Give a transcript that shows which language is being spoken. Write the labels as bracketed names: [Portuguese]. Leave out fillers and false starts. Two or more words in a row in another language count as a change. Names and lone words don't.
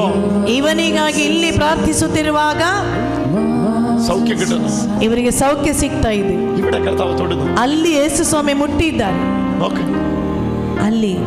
[Kannada] ಇವನಿಗಾಗಿ ಇಲ್ಲಿ ಪ್ರಾರ್ಥಿಸುತ್ತಿರುವಾಗ [Malayalam] സൗഖ്യം കിട്ടുന്നു. [Kannada] ಇವರಿಗೆ ಸೌಖ್ಯ ಸಿಗ್ತಾ ಇದೆ. [Malayalam] ഇവിടെ കർത്താവ് തൊടുന്നു. [Kannada] ಅಲ್ಲಿ ಯೇಸು ಸ್ವಾಮಿ ಮುಟ್ಟಿದ್ದಾರೆ. [Malayalam] ഓക്കേ, [Kannada] ಅಲ್ಲಿ